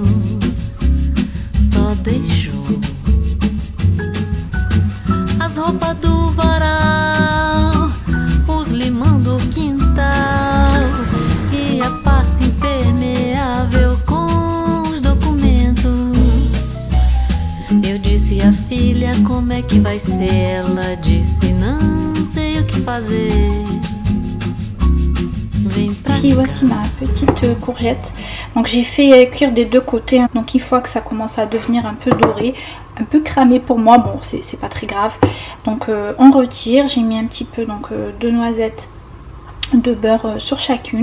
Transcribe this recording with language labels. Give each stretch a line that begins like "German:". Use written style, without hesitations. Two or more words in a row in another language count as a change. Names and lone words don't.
Portuguese: só deixou as roupas do varal, os limão do quintal e a pasta impermeável com os documentos. Eu disse à filha como é que vai ser, ela disse não sei o que fazer.
French: Ici voici ma petite courgette. Donc j'ai fait cuire des deux côtés. Donc une fois que ça commence à devenir un peu doré, un peu cramé pour moi, bon c'est pas très grave. Donc on retire. J'ai mis un petit peu donc 2 noisettes de beurre sur chacune.